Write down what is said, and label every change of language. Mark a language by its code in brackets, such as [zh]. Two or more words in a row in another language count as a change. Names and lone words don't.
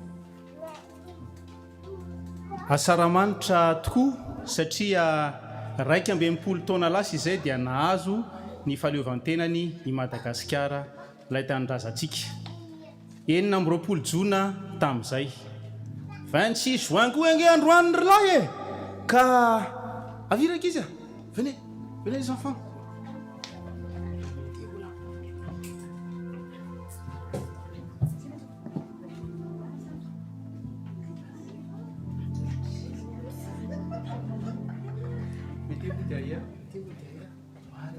[mg] Asaramanitra tokoa satria 12 taona lasa izay dia nahazo ny fahaleovantenany i Madagasikara ilay tanindrazantsika. 20 jona tamin'izay. 26 juin koa ange androany ry lahy e, ka avira kizy a, [fr] venez les enfants. Mettez-vous derrière, voilà.